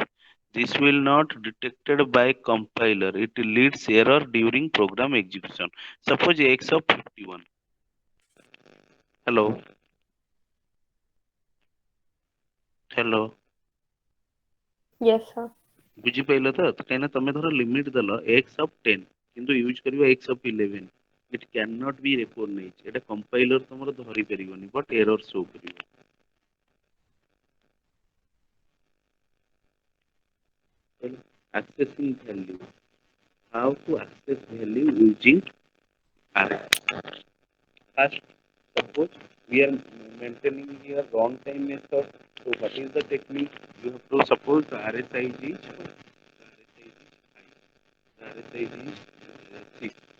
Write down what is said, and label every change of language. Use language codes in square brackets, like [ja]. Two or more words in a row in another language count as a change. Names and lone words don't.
[en] This will not detected by compiler. It leads error during program execution. Suppose x of 51. Hello, hello. Yes, sir. [or] ବୁଝିପାରିଲ ତ କାହିଁକିନା ତମେ ଧର ଲିମିଟ ଦେଲ x of 10 କିନ୍ତୁ ୟୁଜ କରିବ x of 11 [en] it cannot be recognized [or] ଏଟା କମ୍ପାଇଲର ତମର ଧରି ପାରିବନି [en] but error show [or] କରିବ [en] accessing value how to access value using array first suppose we are maintaining here runtime method so what is the technique you have to suppose the array size is 5 the array size is 6.